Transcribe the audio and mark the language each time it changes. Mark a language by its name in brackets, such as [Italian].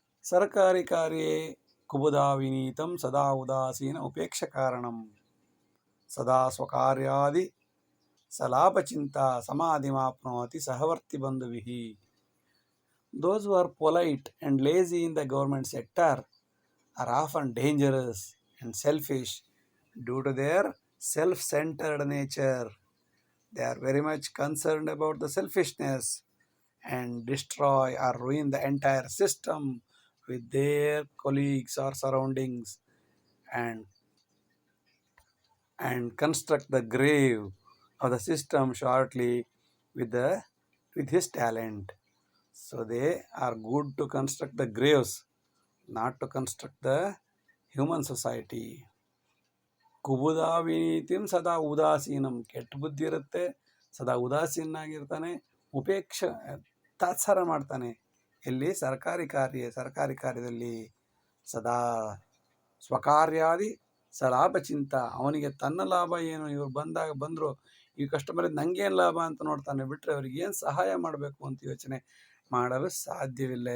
[Sanskrit] ಸರ್ಕಾರಿ ಕಾರ್ಯೇ ಕುಬುದಾ ವಿನೀತಂ ಸದಾ ಉದಾಸೀನ ಉಪೇಕ್ಷ ಕಾರಣಂ. ಸದಾ ಸ್ವಕಾರ್ಯಾದಿ ಸಲಾಪಚಿಂತಾ ಸಮಾಧಿಮಾಪ್ನೋತಿ ಸಹವರ್ತಿ ಬಂಧುವಿಃ. [English] Those who are polite and lazy in the government sector are often dangerous and selfish due to their self-centered nature. They are very much concerned about the selfishness and destroy or ruin the entire system with their colleagues or surroundings and construct the grave of the system shortly with his talent. So they are good to construct the graves, not to construct the human society. [Sanskrit] ಕುಬುದಾ ವಿನೀತಿಂ ಸದಾ ಉದಾಸೀನಂ. [Kannada] ಕೆಟ್ಟ ಬುದ್ಧಿ ಇರುತ್ತೆ, ಸದಾ ಉದಾಸೀನಾಗಿರ್ತಾನೆ, ತಾತ್ಸಾರ ಮಾಡ್ತಾನೆ. ಎಲ್ಲಿ? ಸರ್ಕಾರಿ ಕಾರ್ಯದಲ್ಲಿ [Sanskrit] ಸದಾ ಸ್ವಕಾರ್ಯಾದಿ ಸಲಾಭಚಿಂತ. [Kannada] ಅವನಿಗೆ ತನ್ನ ಲಾಭ ಏನು, ಇವ್ರು ಬಂದರು ಈ ಕಸ್ಟಮರಿಂದ ನನಗೇನು ಲಾಭ ಅಂತ ನೋಡ್ತಾನೆ ಬಿಟ್ಟರೆ ಅವ್ರಿಗೆ ಏನು ಸಹಾಯ ಮಾಡಬೇಕು ಅಂತ ಯೋಚನೆ ಮಾಡಲು ಸಾಧ್ಯವಿಲ್ಲ.